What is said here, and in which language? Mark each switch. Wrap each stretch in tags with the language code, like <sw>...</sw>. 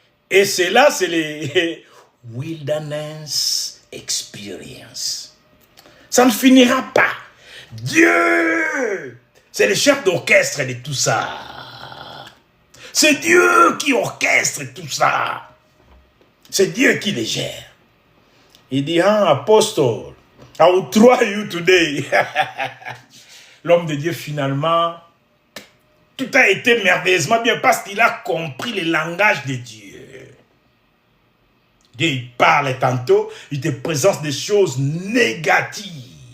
<fr>Et cela, c'est les</fr> <en>wilderness experience.</en> <fr>Ça ne finira pas. Dieu, c'est le chef d'orchestre de tout ça. C'est Dieu qui orchestre tout ça. C'est Dieu qui les gère. Il dit,</fr> <en>apostle, I will try you today.</en> <fr>L'homme de Dieu, finalement, tout a été merveilleusement bien parce qu'il a compris le langage de Dieu. Dieu, il parle tantôt, il te présente des choses négatives.</fr>